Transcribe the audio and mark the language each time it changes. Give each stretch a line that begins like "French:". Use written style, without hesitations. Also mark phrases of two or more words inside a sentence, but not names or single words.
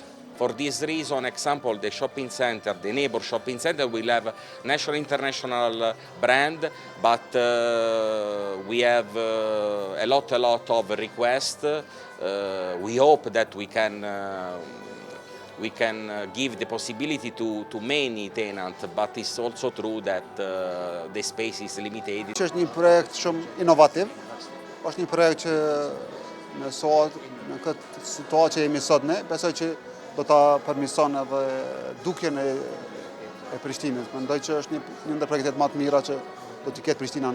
English: For this reason, example, the shopping center, the neighbor shopping center will have national international brand, but we have a lot of requests. We hope that we can give the possibility to many tenants, but it's also true that the space is limited.
Albanian: Është një projekt shumë inovativ, është një projekt që në këtë situatë që jemi sot ne, besoj që do ta përmirëson edhe dukjen e Prishtinës. Mendoj që është një ndër projektet më të mira që do të ketë Prishtina.